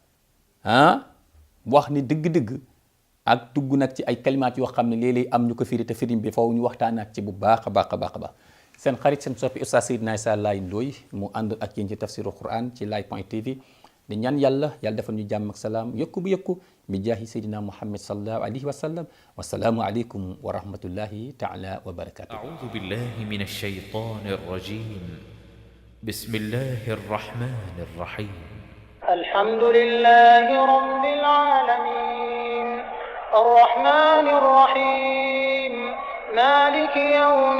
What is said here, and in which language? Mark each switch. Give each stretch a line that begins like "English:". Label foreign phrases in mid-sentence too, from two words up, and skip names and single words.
Wolof: wax ni dëgg-dëgg ak dugg nag ci ay kalimaat yoo xam ne léeg-léeg am ñu ko firi te firim bi foofu ñu waxtaanaat ci bu baax a baax a baax a baax seen xarit seen soppi Oustaz Seydina Issa Laye Ndoye mu ànd ak yéen ci tafsiru Quran ci Laye.tv di ñaan yàlla defal ñu jàmm ak salaam yokku bu yokku bi jaahi Seydina Muhammad
Arabic: صلى الله عليه وسلم والسلام عليكم ورحمة الله تعالى وبركاته. أعوذ بالله من الشيطان الرجيم بسم الله الرحمن الرحيم الحمد لله رب العالمين الرحمن الرحيم مالك يوم